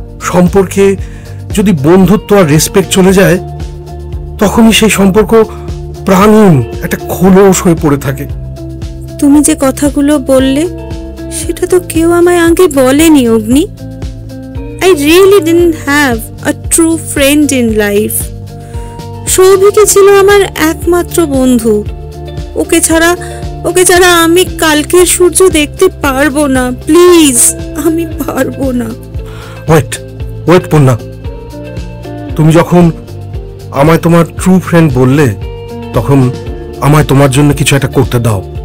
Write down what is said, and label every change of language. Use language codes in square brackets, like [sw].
[bn] সম্পর্কে যদি বন্ধুত্ব আর রেসপেক্ট চলে যায়, তখনই সেই সম্পর্ক প্রাণহীন একটা খোলস হয়ে পড়ে থাকে। তুমি যে কথাগুলো বললে সেটা তো কেউ আমায় আগে বলেনি অগ্নি। [en] I really didn't have a true friend in life. [bn] সৌভিকই ছিল আমার একমাত্র বন্ধু। ওকে ছাড়া আমি কালকের সূর্য দেখতে পারবো না। প্লিজ, আমি পারবো না। ওয়েট পূর্ণা, তুমি যখন আমায় তোমার ট্রু ফ্রেন্ড বললে, তখন আমায় তোমার জন্য কিছু একটা করতে দাও।